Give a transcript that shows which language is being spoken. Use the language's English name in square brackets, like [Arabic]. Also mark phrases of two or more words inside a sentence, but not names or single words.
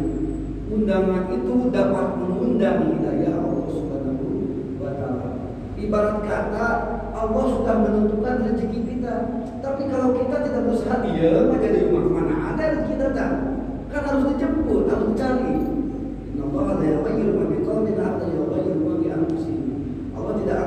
[Indonesian] Undangan itu dapat mengundang hidayah Allah [Arabic] سبحانه وتعالى. [Indonesian] Ibarat kata Allah sudah menentukan rezeki kita, tapi kalau kita tidak berusaha diam aja di rumah, mana ada rezeki datang? Kan harus dijemput, harus dicari. [Arabic] إن الله لا يغير ما بقوم حتى يغيروا ما بأنفسهم. [Indonesian] Allah